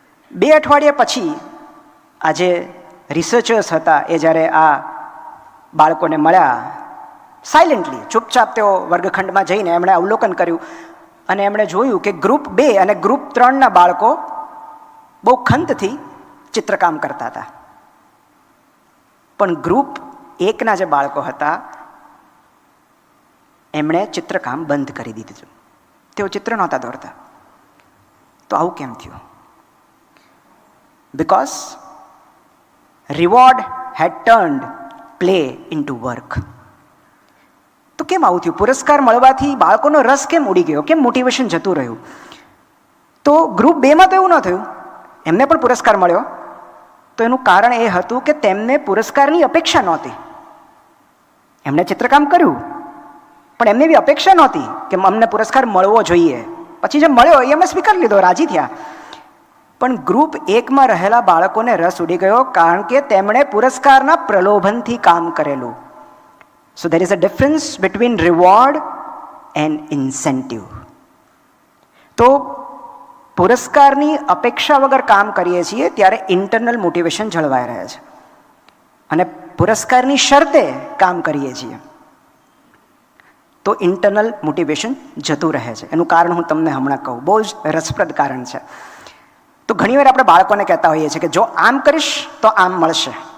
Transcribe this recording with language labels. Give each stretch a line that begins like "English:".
Gujarati: 2 અઠવાડિયા પછી આ જે રિસર્ચર્સ હતા એ જ્યારે આ બાળકોને મળ્યા, સાયલેન્ટલી, ચૂપચાપ તેઓ વર્ગખંડમાં જઈને એમણે અવલોકન કર્યું અને એમણે જોયું કે ગ્રુપ 2 અને ગ્રુપ 3ના બાળકો બહુ ખંતથી ચિત્રકામ કરતા હતા. પણ ગ્રુપ 1ના જે બાળકો હતા એમણે ચિત્રકામ બંધ કરી દીધું, તેઓ ચિત્ર નહોતા દોરતા. તો આવું કેમ થયું?
English: Because reward had turned play into work.
Gujarati: તો તો કેમ આવું થયું? પુરસ્કાર મળવાથી બાળકોનો રસ કેમ ઉડી ગયો? કેમ મોટિવેશન જતું રહ્યું? તો ગ્રુપ 2માં તો એવું ન થયું, એમને પણ પુરસ્કાર મળ્યો. તો એનું કારણ એ હતું કે તેમને પુરસ્કારની અપેક્ષા નહોતી. એમણે ચિત્રકામ કર્યું, પણ એમને એવી અપેક્ષા નહોતી કે અમને પુરસ્કાર મળવો જોઈએ. પછી જે મળ્યો એ અમે સ્વીકાર લીધો, રાજી થયા. પણ ગ્રુપ 1માં રહેલા બાળકોને રસ ઉડી ગયો, કારણ કે તેમણે પુરસ્કારના પ્રલોભનથી કામ કરેલું.
English: So there is a difference between reward and incentive.
Gujarati: તો પુરસ્કારની અપેક્ષા વગર કામ કરીએ છીએ ત્યારે ઇન્ટરનલ મોટિવેશન જળવાઈ રહે છે, અને પુરસ્કારની શરતે કામ કરીએ છીએ તો ઇન્ટરનલ મોટિવેશન જતું રહે છે. એનું કારણ હું તમને હમણાં કહું, બહુ જ રસપ્રદ કારણ છે. તો ઘણીવાર આપણે બાળકોને કહેતા હોઈએ છીએ કે જો આમ કરીશ તો આમ મળશે.